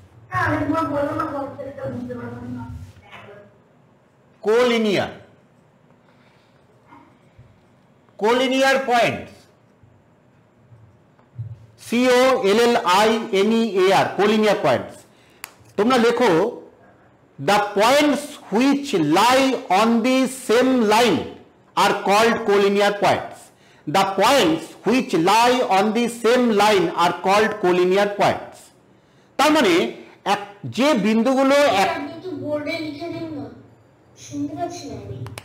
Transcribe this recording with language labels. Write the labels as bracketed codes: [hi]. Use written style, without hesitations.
[bn] আরেকবার বলো না, কনসেপ্টটা বুঝতে পারলাম না। [en] Collinear, collinear points, COLLINEAR, collinear points. [bn] তোমরা লেখো [en] the points which lie on the same line are called collinear points. The points which lie on the same line are called collinear points. [bn] তার মানে যে বিন্দুগুলো আপনি একটু বোর্ডে লিখে দিন না, শুনতে পাচ্ছি না আমি।